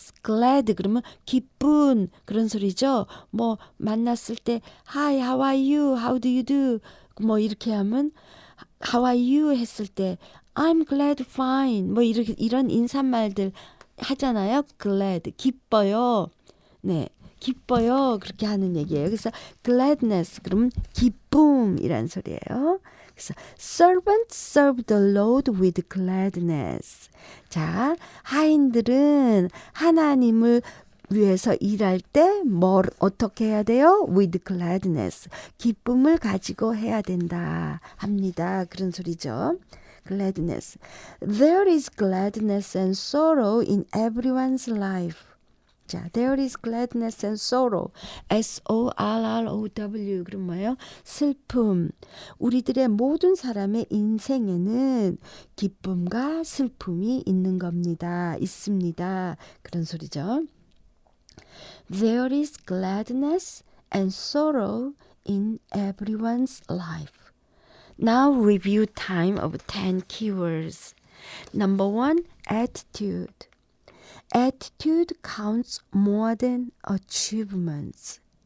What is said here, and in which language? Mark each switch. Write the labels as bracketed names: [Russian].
[Korean] glad 그러면 기쁜 그런 소리죠. 뭐 만났을 때 [English] Hi, how are you? How do you do? [Korean] 뭐 이렇게 하면 [English] How are you? [Korean] 했을 때 [English] I'm glad fine. [Korean] 뭐 이렇게 이런 인사말들 하잖아요. glad 기뻐요. 네. 기뻐요. 그렇게 하는 얘기예요. 그래서 gladness 그러면 기쁨이란 소리예요. [English] 그래서 servants serve the Lord with gladness. [Korean] 자, 하인들은 하나님을 위해서 일할 때 뭘 어떻게 해야 돼요? [English] With gladness. [Korean] 기쁨을 가지고 해야 된다 합니다. 그런 소리죠. Gladness. [English] There is gladness and sorrow in everyone's life. 자, there is gladness and sorrow. [Korean] S-O-R-R-O-W. 그럼 뭐예요? 슬픔. 우리들의 모든 사람의 인생에는 기쁨과 슬픔이 있는 겁니다. 있습니다. 그런 소리죠. [English] There is gladness and sorrow in everyone's life. Now review time of 10 keywords. Number 1, attitude. Attitude counts more than achievements.